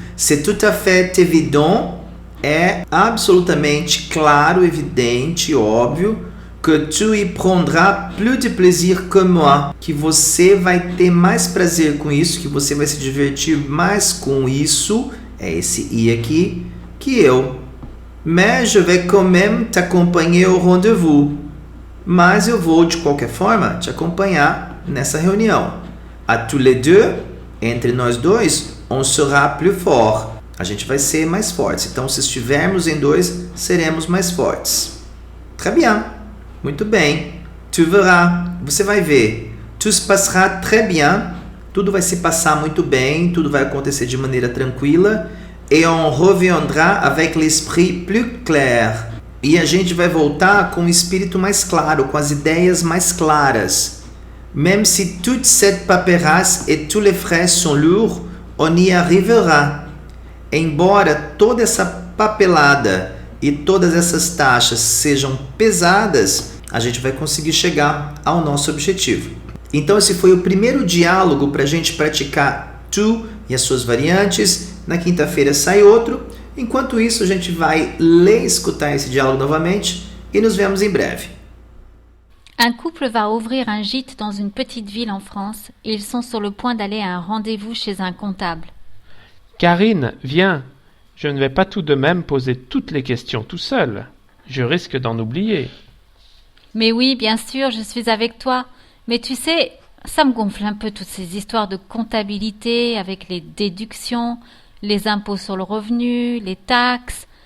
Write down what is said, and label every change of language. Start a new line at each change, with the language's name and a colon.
French: C'est tout à fait évident,
Portuguese: é absolutamente claro, evidente, óbvio,
French: que tu y prendras plus de plaisir que moi,
Portuguese: que você vai ter mais prazer com isso, que você vai se divertir mais com isso, é esse i aqui, que eu.
French: Mais je vais quand même t'accompagner au rendez-vous.
Portuguese: Mas eu vou de qualquer forma te acompanhar nessa reunião.
French: À tous les deux,
Portuguese: entre nós dois,
French: on sera plus fort.
Portuguese: A gente vai ser mais fortes. Então, se estivermos em dois, seremos mais fortes.
French: Très bien.
Portuguese: Muito bem.
French: Tu verras.
Portuguese: Você vai ver.
French: Tout se passera très bien.
Portuguese: Tudo vai se passar muito bem. Tudo vai acontecer de maneira tranquila.
French: Et on reviendra avec l'esprit plus clair.
Portuguese: E a gente vai voltar com o espírito mais claro, com as ideias mais claras.
French: Même si toute cette paperasse et tous les frais sont lourds, on y arrivera.
Portuguese: Embora toda essa papelada e todas essas taxas sejam pesadas, a gente vai conseguir chegar ao nosso objetivo. Então esse foi o primeiro diálogo para a gente praticar tu e as suas variantes. Na quinta-feira sai outro. Enquanto isso, a gente vai ler e escutar esse diálogo novamente e nos vemos em breve.
French: Un couple va ouvrir un gîte dans une petite ville en France et ils sont sur le point d'aller à un rendez-vous chez un comptable. Karine, viens. Je ne vais pas tout de même poser toutes les questions tout seul. Je risque d'en oublier. Mais oui, bien sûr, je suis avec toi. Mais tu sais, ça me gonfle un peu toutes ces histoires de comptabilité avec les déductions, les impôts sur le revenu, les taxes.